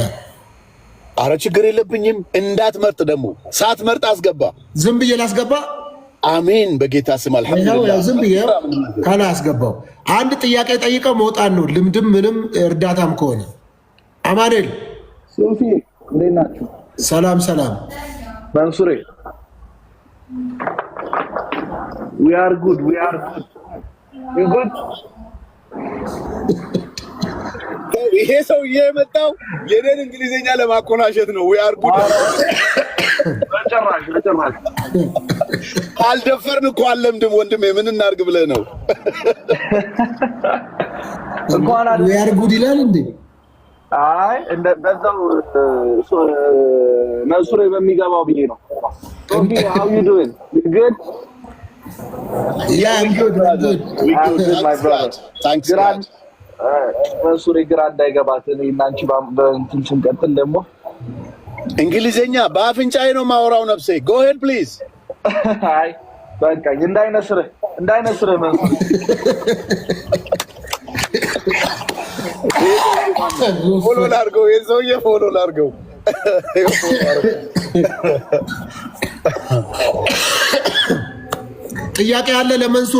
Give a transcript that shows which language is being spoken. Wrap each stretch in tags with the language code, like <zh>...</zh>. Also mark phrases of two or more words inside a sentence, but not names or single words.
<am>አረ ችግር የለብኝም። እንዳትመርጥ ደግሞ ሳትመርጥ አስገባ። ዝም ብዬ ላስገባ? አሜን በጌታ ስም አልሐምዱሊላህ። ዝም ብዬ ካላ አስገባው። አንድ ጥያቄ ጠይቀው መውጣት ነው፣ ልምድም ምንም እርዳታም ከሆነ። አማኑኤል ሶፊ እንዴት ናችሁ? ሰላም ሰላም። መንሱሬ</am> <en>we are good you good?</en> <am>ይሄ ሰውዬ የመጣው የኔን እንግሊዘኛ ለማኮላሸት ነው።</am> <en>we are good</en> <am>በጭራሽ አልደፈርን እኮ አለምድም ወንድሜ፣ ምን እናድርግ ብለህ ነው? እንኳን</am> <en>we are good</en> <am>ይላል እንዴ? አይ በዛው መንሱሬ በሚገባው ብዬ ነው። ሶፊ</am> <en>how you doing? You good? Yeah, I'm good. I'm good, my brother. Thanks God.</en> <am>መንሱሬ ግራ እንዳይገባት እና አንቺ በእንትን ስንቀጥል ደግሞ እንግሊዘኛ በአፍንጫዬ ነው ማወራው ነፍሴ።</am> <en>go ahead please.</en> <am>አይ በቃ እንዳይነስርህ መንሱሬ። ፎሎ ላድርገው፣ የሰውዬ ፎሎ ላድርገው። ጥያቄ አለ ለመንሱር?</am>